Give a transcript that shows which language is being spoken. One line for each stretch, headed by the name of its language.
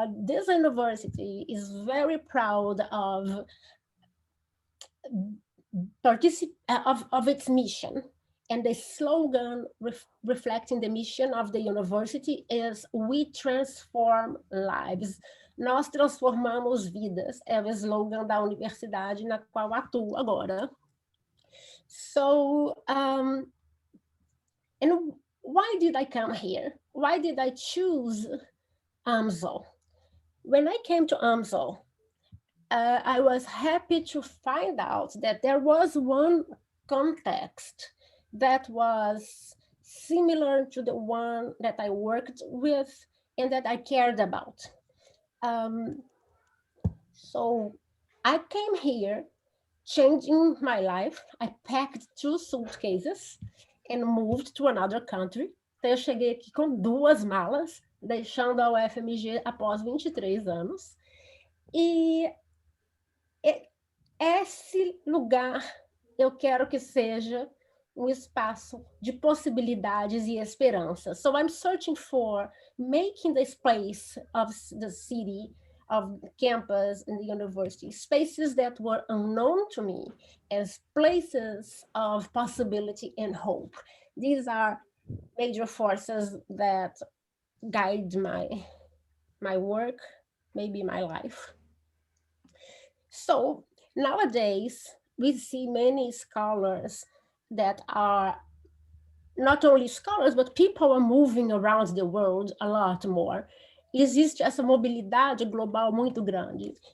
English: This university is very proud of its mission. And the slogan reflecting the mission of the university is "We transform lives."
Portuguese: Nós transformamos vidas, é o slogan da universidade na qual atuo agora.
English: So, and why did I come here? Why did I choose AMSL? When I came to AMSL, I was happy to find out that there was one context that was similar to the one that I worked with and that I cared about. So I came here changing my life. I packed 2 suitcases and moved to another country.
Portuguese: Então eu cheguei aqui com 2 malas, deixando a UFMG após 23 anos. E esse lugar eu quero que seja um espaço de possibilidades e esperança.
English: So I'm searching for making this place of the city, of campus and the university, spaces that were unknown to me as places of possibility and hope. These are major forces that guide my work, maybe my life. So nowadays, we see many scholars that are not only scholars, but people are moving around the world a lot more.
Portuguese: Existe essa mobilidade global muito grande.